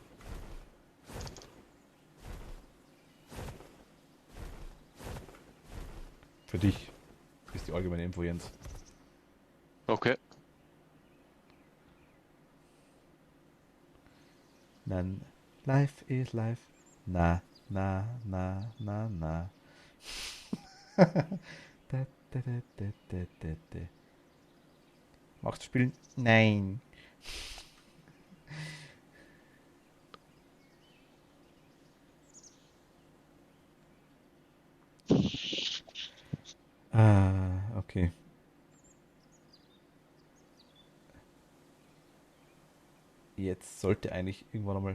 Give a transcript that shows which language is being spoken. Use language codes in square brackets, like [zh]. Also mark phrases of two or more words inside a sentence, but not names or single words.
[de] Für dich ist die allgemeine Info, Jens. Okay. Dann [en] life is life. Na, na, na, na, na. Da, da, da, da, da, da, da. [de] Magst du spielen? Nein. Ah, okay. Jetzt sollte eigentlich irgendwann einmal.